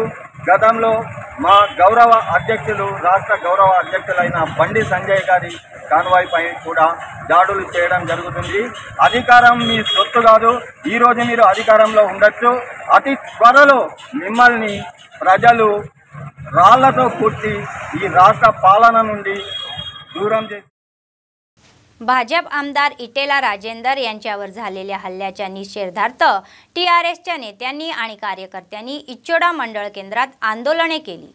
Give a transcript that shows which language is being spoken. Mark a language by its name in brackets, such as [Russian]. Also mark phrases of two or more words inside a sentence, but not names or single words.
[Telugu] గతంలో మా గౌరవ అధ్యక్షులు రాష్ట్ర గౌరవ అధ్యక్షులైన బండి సంజయ్ గారి కాన్వాయ్ పై కూడా దాడులు చేయడం జరుగుతుంది। అధికారం మీ సొత్తు కాదు। ఈరోజు మీరు అధికారంలో ఉండొచ్చు, అతి త్వరలో మిమ్మల్ని ప్రజలు రాళ్లతో కొట్టి ఈ రాష్ట్ర పాలన నుండి दूरम [Marathi] भाजप आमदार इटेला राजेंदर यांच्यावर झालेल्या हल्ल्याच्या निषेधार्थ टीआरएसच्या नेत्यांनी आणि कार्यकर्त्यांनी इच्चोडा मंडळ केंद्रात आंदोलने केली।